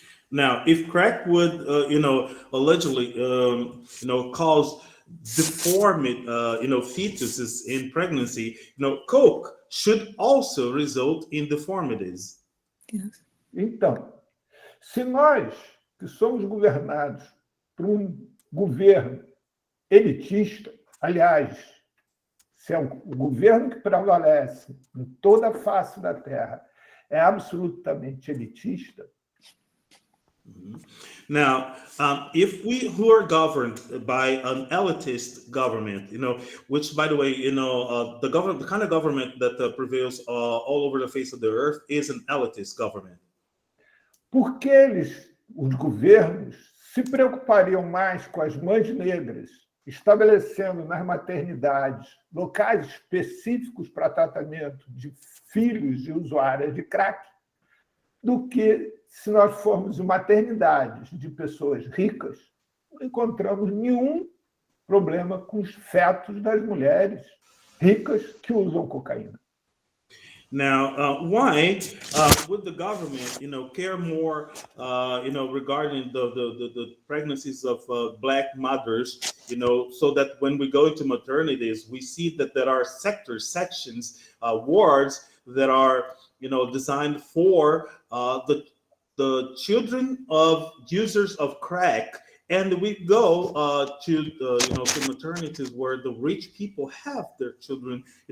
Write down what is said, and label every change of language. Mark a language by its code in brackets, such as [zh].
[en] Now, if crack would, allegedly, cause deformed, fetuses in pregnancy, coke should also result in deformities. Yes. [pt] Então, se nós, que somos governados por um governo elitista, aliás, se é o governo que prevalece em toda a face da Terra, é absolutamente elitista. [en] Now, if we who are governed by an elitist government, which, by the way, the kind of government that prevails all over the face of the earth is an elitist government. [pt] Por que os governos, se preocupariam mais com as mães negras, estabelecendo nas maternidades locais específicos para tratamento de filhos de usuárias de crack, do que se nós formos em maternidades de pessoas ricas, não encontramos nenhum problema com os fetos das mulheres ricas que usam cocaína. [en] Now, why would the government, care more, regarding the pregnancies of Black mothers, so that when we go into maternities, we see that there are sections, wards that are, designed for the children of users of crack, and we go to maternities where the rich people have their children.